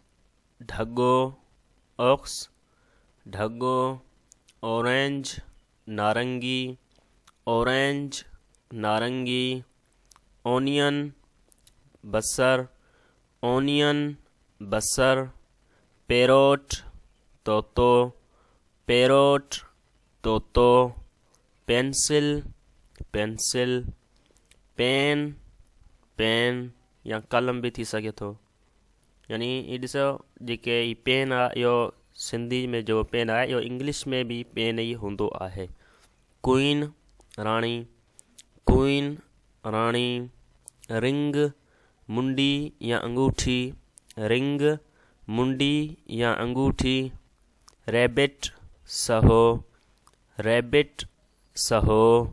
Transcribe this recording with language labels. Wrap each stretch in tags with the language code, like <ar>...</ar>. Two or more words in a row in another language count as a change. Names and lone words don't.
<sd>ढगो, ऑरेंज नारंगी, ओनियन बसर, पैरोट तोतो, पेंसिल, पेन या कलम भी थी सके थो। यानी ये ॾिसो जेके ही पेन आहे इहो सिंधी में जो पेन आहे इहो इंग्लिश में भी पेन ई हूंदो आहे। क्वीन राणी, रिंग मुंडी या अंगूठी, रैबिट सहो,</sd>